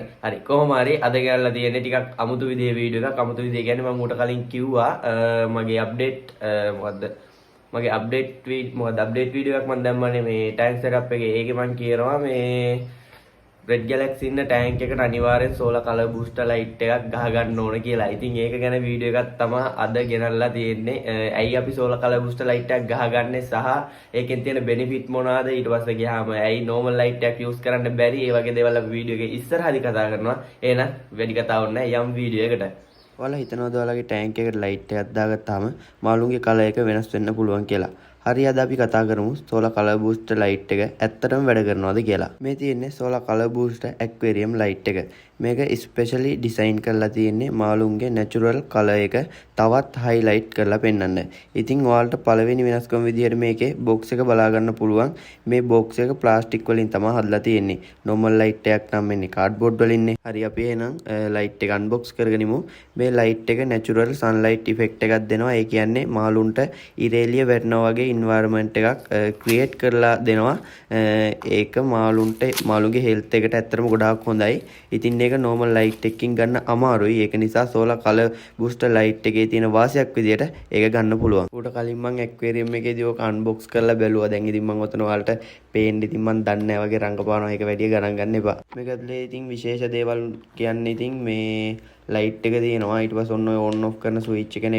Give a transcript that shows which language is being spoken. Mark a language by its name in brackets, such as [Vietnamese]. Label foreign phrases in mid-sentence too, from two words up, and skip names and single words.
[Sinhala] හරි කොහොම හරි අද ගෙනල්ලා තියෙන්නේ ටිකක් අමුතු විදිහේ වීඩියෝ එකක්. අමුතු විදිහ කියන්නේ මම ඌට කලින් කිව්වා මගේ අප්ඩේට් මගේ අප්ඩේට් වීඩියෝ එකක් මම දැම්මනේ මේ [English] tank setup [Sinhala] එකේ. ඒකේ මම කියනවා මේ Red Galaxy ඉන්න ටැන්ක් එකට අනිවාර්යෙන් [English] solar color booster light [Sinhala] එකක් ගහ ගන්න ඕන කියලා. ඉතින් ඒක ගැන වීඩියෝ එකක් තමයි අද ගෙනල්ලා තියෙන්නේ. ඇයි අපි [English] solar color booster light [Sinhala] එකක් ගහගන්නේ සහ ඒකෙන් තියෙන benefit මොනවාද? ඊට පස්සේ ගියාම ඇයි [English] normal light [Sinhala] එකක් use කරන්න බැරි? ඒ වගේ දේවල් අපි වීඩියෝ එකේ ඉස්සරහදී කතා කරනවා. එහෙනම් වැඩි කතාවක් නැහැ යම් වීඩියෝ එකට. ඔයාලා හිතනවාද ඔයාලගේ ටැන්ක් එකට light එකක් දාගත්තාම මාළුන්ගේ color එක වෙනස් වෙන්න පුළුවන් කියලා? හරි අද අපි කතා කරමු [English] solar color booster light [Sinhala] එක ඇත්තටම වැඩ කරනවද කියලා. මේ තියෙන්නේ [English] solar color booster aquarium light [Sinhala] එක. මේක [English] specially design [Sinhala] කරලා තියෙන්නේ මාළුන්ගේ [English] natural color [Sinhala] එක තවත් highlight කරලා පෙන්වන්න. ඉතින් ඔයාලට පළවෙනි වෙනස්කම විදිහට මේකේ box එක බලා ගන්න පුළුවන්. මේ box එක plastic වලින් තමයි හදලා තියෙන්නේ. [English] normal light [Sinhala] එකක් නම් එන්නේ cardboard වලින්නේ. හරි අපි එහෙනම් light එක unbox කරගනිමු. මේ light එක [English] natural sunlight effect [Sinhala] එකක් දෙනවා. ඒ කියන්නේ මාළුන්ට ඉරේලිය වැටෙනවා වගේ environment එකක් create කරලා දෙනවා. ඒක මාළුන්ගේ health එකට ඇත්තටම ගොඩාක් හොඳයි. ඉතින් ඒක [English] normal light [Sinhala] එකකින් ගන්න අමාරුයි. ඒක නිසා [English] solar color booster light [Sinhala] එකේ තියෙන වාසියක් විදියට ඒක ගන්න පුළුවන්. ඌට කලින් මම aquarium එකේදී ඕක unbox කරලා බැලුවා. දැන් ඉතින් මම ඔතන ඔයාලට පේන්න ඉතින් මම දන්නේ නැහැ වගේ රංගපානවා. ඒක වැඩි ගණන් ගන්න එපා. මේක ඇතුලේ ඉතින් විශේෂ දේවල් කියන්නේ ඉතින් මේ ලයිට් එක තියෙනවා. ඊට පස්සේ ඔන්න ඔය [English] on off [Sinhala] කරන ස්විච් එක නේ.